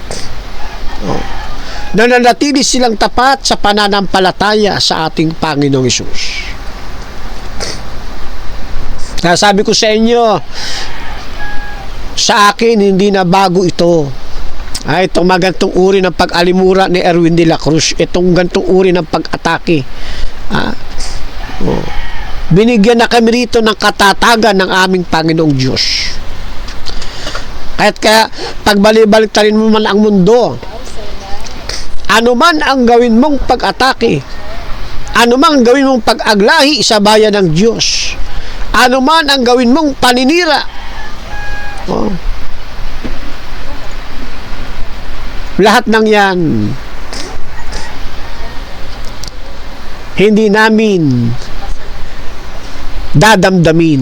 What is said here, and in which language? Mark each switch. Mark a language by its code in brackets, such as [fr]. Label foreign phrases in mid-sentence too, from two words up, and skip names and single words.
[tl] Nananatili silang tapat sa pananampalataya sa ating Panginoong Hesus. Kaya sabi ko sa inyo, sa akin hindi na bago ito. Itong magantong uri ng pag-alimura ni Erwin de la Cruz, itong gantong uri ng pag-atake. Binigyan na kami rito ng katatagan ng aming Panginoong Diyos. Kahit kaya pagbalik-baliktarin mo man ang mundo, ano man ang gawin mong pag-atake, ano man ang gawin mong pag-aglahi sa bayan ng Diyos, ano man ang gawin mong paninira, lahat ng yan hindi namin dadamdamin.